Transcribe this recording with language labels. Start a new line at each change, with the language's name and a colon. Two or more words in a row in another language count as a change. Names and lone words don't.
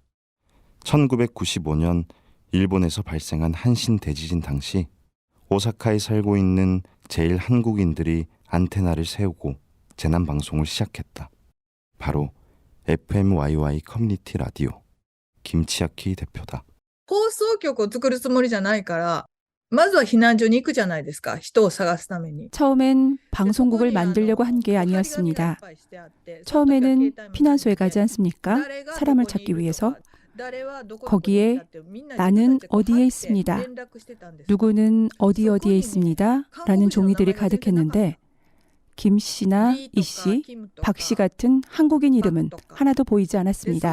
Korean: 1995년 일본에서 발생한 한신 대지진 당시 오사카에 살고 있는 제일 한국인들이 안테나를 세우고 재난 방송을 시작했다. 바로 FMYY 커뮤니티 라디오 김치아키 대표다.
Japanese: 放送局を作るつもりじゃないから、まずは避難所に行くじゃないですか。人を探すために。
Korean: 처음엔 방송국을 만들려고 한 게 아니었습니다. 처음에는 피난소에 가지 않습니까? 사람을 찾기 위해서. 거기에 나는 어디에 있습니다. 누구는 어디에 있습니다. 라는 종이들이 가득했는데 김 씨나 이 씨, 박 씨 같은 한국인 이름은 하나도 보이지 않았습니다.